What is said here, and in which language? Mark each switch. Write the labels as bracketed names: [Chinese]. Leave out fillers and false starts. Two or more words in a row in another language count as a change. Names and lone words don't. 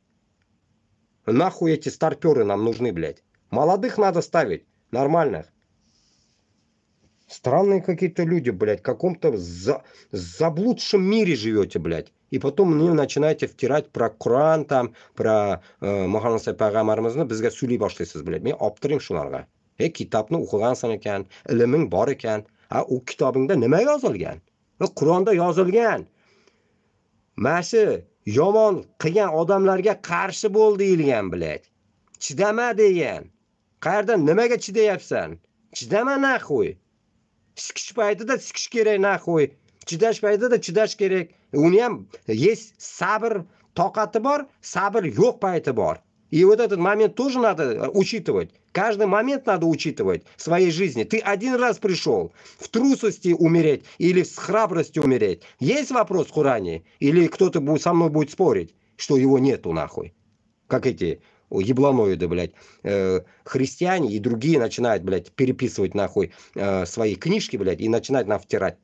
[Russian] Нахуй эти старперы нам нужны, блядь. Молодых надо ставить, нормальных. Странные какие-то люди, блядь, в каком-то заблудшем мире живете, блядь. И потом мне начинаете втирать про Коран, там, про Мухаммад [Kazakh] пайғамбарымызны бізге сөйлей башлайсыз, [Russian] блядь. [Kazakh] Мен алып тұрайын шуларға. [Uzbek] Kitobni o'qigansan ekan, ilming bor ekan. U kitobingda nima yozilgan? Qur'onda yozilgan. Mana shu yomon qilgan odamlarga qarshi bo'l deyilgan, blядь. Chidama degan. Qayerdan nimaga chidayapsan? Chidama naxuy. Sikish paytida sikish kerak naxuy. Chidash paytida chidash kerak. Uni ham есть sabr, toqati bor, sabr yo'q payti bor. [Russian] И вот этот момент тоже надо учитывать. Каждый момент надо учитывать в своей жизни. Ты один раз пришел в трусости умереть или с храбростью умереть. Есть вопрос в Коране? Или кто-то со мной будет спорить, что его нету нахуй? Как эти ебланоиды, блядь, христиане и другие начинают, блядь, переписывать нахуй свои книжки, блядь, и начинают нам втирать.